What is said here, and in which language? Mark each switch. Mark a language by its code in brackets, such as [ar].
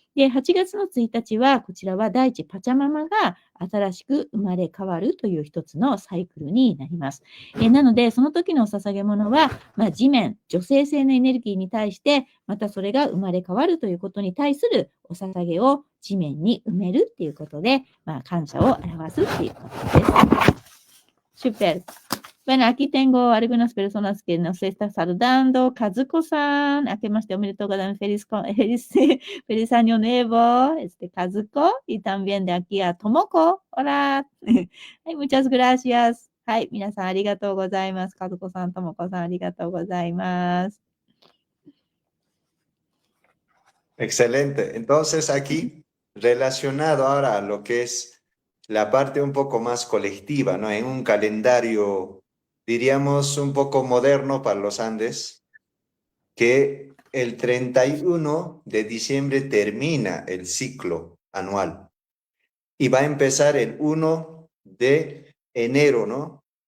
[ja] で、8月の1日は、こちらは大地パチャママが新しく生まれ変わるという一つのサイクルになります。なので、その時のお捧げ物は、地面、女性性のエネルギーに対して、またそれが生まれ変わるということに対するお捧げを地面に埋めるっていうことで、感謝を表すっていうことです。 [es] Super. Bueno, aquí tengo algunas personas que nos están saludando. [ja] Kazuko san, 明けましておめでとうございます。 [es] feliz año nuevo, Kazuko. Y también de aquí a Tomoko. Hola. はい、muchas gracias. [ja] はい、皆さんありがとうございます。Kazukoさん、Tomokoさんありがとうございます。 [es] Excelente. Entonces aquí, relacionado ahora a lo que es la parte un poco más colectiva, ¿no? En un calendario, diríamos, un poco moderno para los Andes, que el 31 de diciembre termina el ciclo anual y va a empezar el 1 de enero, ¿no?